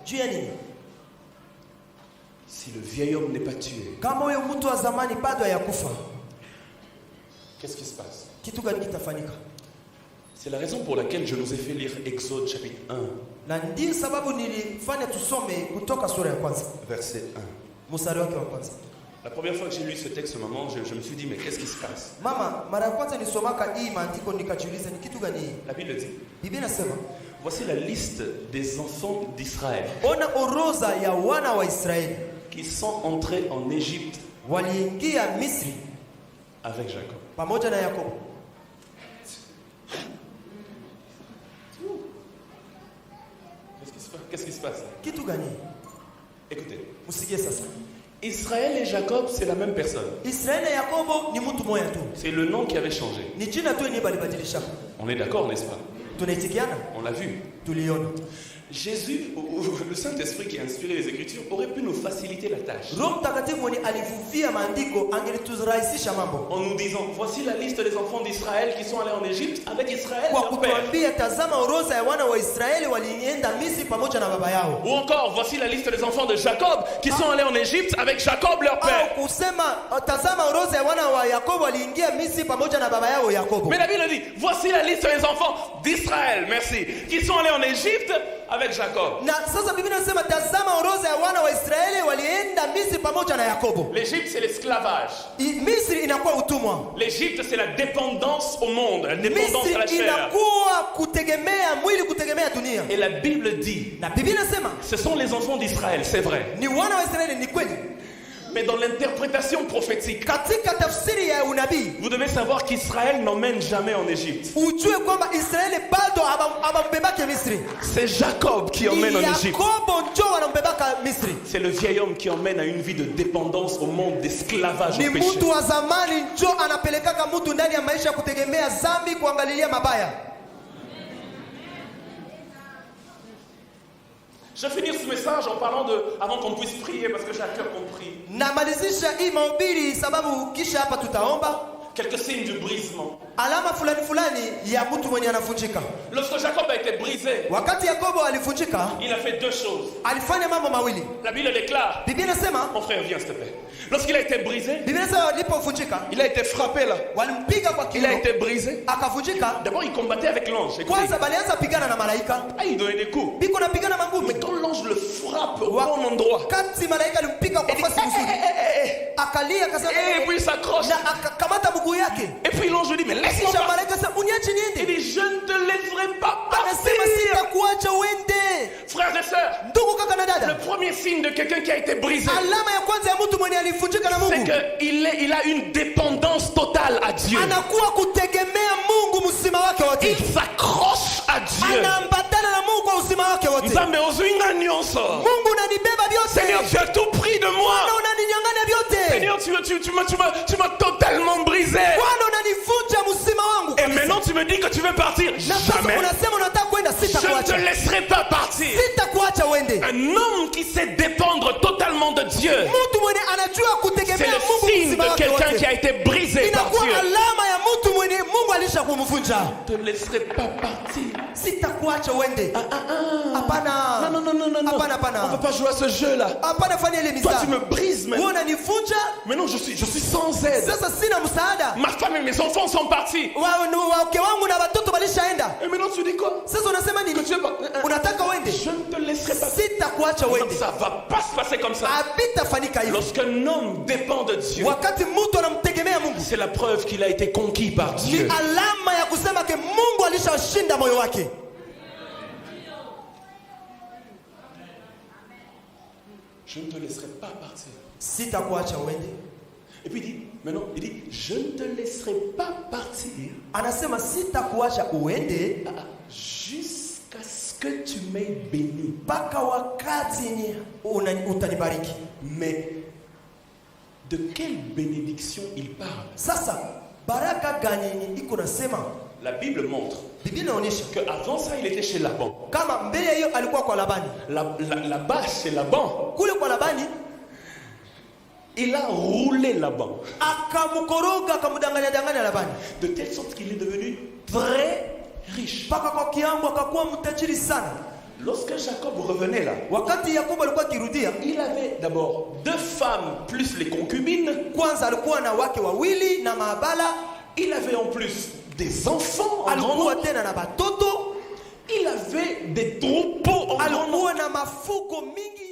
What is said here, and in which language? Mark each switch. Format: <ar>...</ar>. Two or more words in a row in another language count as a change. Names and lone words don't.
<fr>Si le vieil homme n'est pas tué, qu'est-ce qui se passe? C'est la raison pour laquelle je nous ai fait lire Exode chapitre 1. Verset 1. La première fois que j'ai lu ce texte, maman, je me suis dit, mais qu'est-ce qui se passe?</fr> <sw>Mama, mara kwanza nisomaka hii maandiko nikajiuliza ni kitu gani hii?</sw> <fr>La Bible dit,</fr> <sw>Biblia inasema,</sw> <fr>voici la liste des enfants d'Israël</fr> <sw>ona orodha ya wana wa Israeli</sw> <fr>qui sont entrés en Égypte</fr> <sw>waliingia Misri</sw> <fr>avec Jacob.</fr> <sw>pamoja na Yakobo.</sw> <fr>Qu'est-ce qui se passe?</fr> <sw>Kitu gani?</sw> <fr>Écoutez.</fr> <sw>Musikie sasa.</sw> <fr>Israël et Jacob, c'est la même personne.</fr> <sw>Israeli na Yakobo ni mtu mmoja tu.</sw> <fr>C'est le nom qui avait changé.</fr> <sw>Ni jina tu yenye balibadilisha.</sw> <fr>On est d'accord, n'est-ce pas?</fr> <sw>Tunaitikiana?</sw> <fr>On l'a vu.</fr> <sw>Tuliona.</sw> <fr>Jésus, ou le Saint-Esprit qui a inspiré les Écritures, aurait pu nous faciliter la tâche.</fr> <sw>Roho Mtakatifu mwenye alivuvia maandiko angeliturahisisha mambo.</sw> <fr>En nous disant, voici la liste des enfants d'Israël qui sont allés en Égypte avec Israël</fr> <sw>Kwa</sw> <fr>leur père.</fr> <sw>kutuambia tazama orodha ya wana wa Israeli walienda Misri pamoja na baba yao.</sw> <fr>Ou encore, voici la liste des enfants de Jacob qui sont allés en Égypte avec Jacob leur père.</fr> <sw>Au kusema tazama orodha ya wana wa Yakobo waliingia Misri pamoja na baba yao Yakobo.</sw> <fr>Mais la Bible dit, voici la liste des enfants d'Israël, merci, qui sont allés en Égypte avec Jacob.</fr> <sw>Na sasa Biblia inasema tazama orodha ya wana wa Israeli walienda Misri pamoja na Yakobo.</sw> <fr>L'Égypte c'est l'esclavage.</fr> <sw>Misri inakuwa utumwa.</sw> <fr>L'Égypte c'est la dépendance au monde, la dépendance à la</fr> <sw>Misri</sw> <fr>chair.</fr> <sw>inakuwa kutegemea mwili, kutegemea dunia.</sw> <fr>Et la Bible dit,</fr> <sw>Na Biblia inasema</sw> <fr>ce sont les enfants d'Israël, c'est vrai.</fr> <sw>ni wana wa Israeli, ni kweli.</sw> <fr>Mais dans l'interprétation prophétique,</fr> <sw>Katika tafsiri ya unabii,</sw> <fr>vous devez savoir qu'Israël n'emmène jamais en Égypte.</fr> <sw>ujue kwamba Israeli bado abambebake Misri.</sw> <fr>C'est Jacob qui emmène en Égypte.</fr> <sw>Yakobo ndio wanambebaka Misri.</sw> <fr>C'est le vieil homme qui emmène à une vie de dépendance au monde d'esclavage</fr> <sw>Ni</sw> <fr>au péché.</fr> <sw>mtu wa zamani ndio anapelekaka mtu ndani ya maisha ya kutegemea dhambi, kuangalilia mabaya.</sw> <fr>Je vais finir ce message en parlant de, avant qu'on puisse prier, parce que j'ai à cœur qu'on prie.</fr> <sw>Namalizisha hii mahubiri sababu kisha hapa tutaomba.</sw> <fr>Quelques signes du brisement.</fr> <sw>Alama fulani fulani ya mtu mwenye anavunjika.</sw> <fr>Lorsque Jacob a été brisé,</fr> <sw>Wakati Yakobo alivunjika,</sw> <fr>il a fait deux choses.</fr> <sw>alifanya mambo mawili.</sw> <fr>La Bible déclare,</fr> <sw>Biblia inasema,</sw> <fr>mon frère viens s'il te plaît. Lorsqu'il a été brisé,</fr> <sw>Biblia inasema alipovunjika,</sw> <fr>il a été frappé là.</fr> <sw>walimpiga kwa</sw> <fr>Il a</fr> <sw>kiuno,</sw> <fr>été brisé.</fr> <sw>akavunjika.</sw> <fr>D'abord il combattait avec l'ange. Écoutez.</fr> <sw>Kwanza balianza pigana na malaika.</sw> <fr>Ah, il donnait des coups.</fr> <sw>Biko napigana mangumi.</sw> <fr>Mais quand l'ange le frappe au bon endroit,</fr> <sw>Wakati malaika alimpiga kwa fasi nzuri, akalia akasema,</sw> <fr>et puis il s'accroche.</fr> <sw>na akakamata mguu yake.</sw> <fr>Et puis l'ange lui dit, mais laisse-moi</fr> <sw>Kisha</sw> <fr>passer.</fr> <sw>malaika sasa uniache</sw> <fr>Il</fr> <sw>niende.</sw> <fr>dit, je ne te laisserai pas</fr> <sw>Anasema</sw> <fr>partir.</fr> <sw>sitakuacha uende.</sw> <fr>Frères et sœurs,</fr> <sw>Ndugu kaka na</sw> <fr>le</fr> <sw>dada,</sw> <fr>premier signe de quelqu'un qui a été brisé,</fr> <sw>alama ya kwanza ya mtu mwenye alivunjika na</sw> <fr>c'est</fr> <sw>Mungu,</sw> <fr>qu'il a une dépendance totale à Dieu.</fr> <sw>anakuwa kutegemea Mungu msima wake wote.</sw> <fr>Il s'accroche à Dieu.</fr> <sw>Anaambatana na Mungu kwa uzima wake wote.</sw> <ln>Nzambe ozuinga nyonso.</ln> <sw>Mungu unanibeba vyote.</sw> <fr>Seigneur, tu as tout pris de moi.</fr> <sw>Bwana unaninyang'anya vyote.</sw> <fr>Seigneur, tu m'as totalement brisé.</fr> <sw>Bwana unanivunja msima wangu.</sw> <fr>Et maintenant tu me dis que tu veux partir.</fr> <sw>Na sasa</sw> <fr>Jamais.</fr> <sw>unasema unataka kwenda,</sw> <fr>Je ne te</fr> <sw>sitakuacha.</sw> <fr>laisserai pas partir.</fr> <sw>Sitakuacha uende.</sw> <fr>Un homme qui sait dépendre totalement de Dieu,</fr> <sw>Mtu mwenye anajua</sw> <fr>c'est</fr> <sw>kutegemea</sw> <fr>le</fr> <sw>Mungu</sw> <fr>signe</fr> <sw>msima</sw> <fr>de</fr> <sw>wake</sw> <fr>quelqu'un qui a</fr> <sw>wote.</sw> <fr>été brisé par</fr> <sw>Inakuwa</sw> <fr>Dieu.</fr> <sw>alama ya mtu mwenye Mungu alisha kumvunja.</sw> <fr>Je ne te laisserai pas partir.</fr> <sw>Sitakuacha uende. Hapana.</sw> <fr>Non.</fr> <sw>Hapana, hapana.</sw> <fr>On ne peut pas jouer à ce jeu-là.</fr> <sw>Hapana, fanya ile</sw> <fr>Toi,</fr> <sw>misa.</sw> <fr>tu me brises</fr> <sw>Wewe</sw> <fr>maintenant.</fr> <sw>unanivunja.</sw> <fr>Maintenant, je suis sans aide.</fr> <sw>Sasa sina msaada.</sw> <fr>Ma femme et mes enfants sont partis.</fr> <sw>Wake wangu na watoto walishaenda.</sw> <fr>Et maintenant, tu dis quoi?</fr> <sw>Sasa unasema nini?</sw> <fr>Que tu es pas-</fr> <sw>Unataka uende?</sw> <fr>Je ne te laisserai pas.</fr> <sw>Sitakuacha</sw> <fr>Non,</fr> <sw>uende.</sw> <fr>ça va pas se passer comme ça.</fr> <sw>Habitafanyika hivyo.</sw> <fr>Lorsqu'un homme dépend de Dieu,</fr> <sw>Wakati mtu anamtegemea Mungu,</sw> <fr>c'est la preuve qu'il a été conquis par</fr> <sw>ni</sw> <fr>Dieu.</fr> <sw>alama ya kusema ke Mungu alishashinda moyo wake.</sw> <fr>Je ne te laisserai pas partir.</fr> <sw>Sitakuacha uende.</sw> <fr>Et puis il dit, je ne te laisserai pas partir</fr> <sw>Anasema sitakuacha uende</sw> <fr>jusqu'à ce que tu m'aies béni.</fr> <sw>mpaka wakati yenye utanibariki.</sw> <fr>Mais de quelle bénédiction il parle?</fr> <sw>Sasa baraka gani yenye iko nasema?</sw> <fr>La Bible montre</fr> <sw>Biblia inaonyesha</sw> <fr>qu'avant ça, il était chez Laban.</fr> <sw>kama mbele ya hiyo alikuwa kwa Labani.</sw> <fr>Là-bas, chez Laban,</fr> <sw>Kule kwa Labani</sw> <fr>il a roulé Laban.</fr> <sw>akamkoroga, akamdanganya Labani.</sw> <fr>De telle sorte qu'il est devenu très riche.</fr> <sw>Mpaka kwa kiambo akakuwa mtajiri sana.</sw> <fr>Lorsque Jacob revenait là,</fr> <sw>Wakati Yakobo alikuwa akirudia,</sw> <fr>il avait d'abord 2 femmes plus les concubines.</fr> <sw>kwanza alikuwa na wake wawili na maabala,</sw> <fr>Il avait en plus des enfants en grand</fr> <sw>alikuwa</sw> <fr>nombre.</fr> <sw>tena na batoto,</sw> <fr>Il avait des troupeaux en grand nombre.</fr> <sw>alikuwa na mafuko mingi.</sw>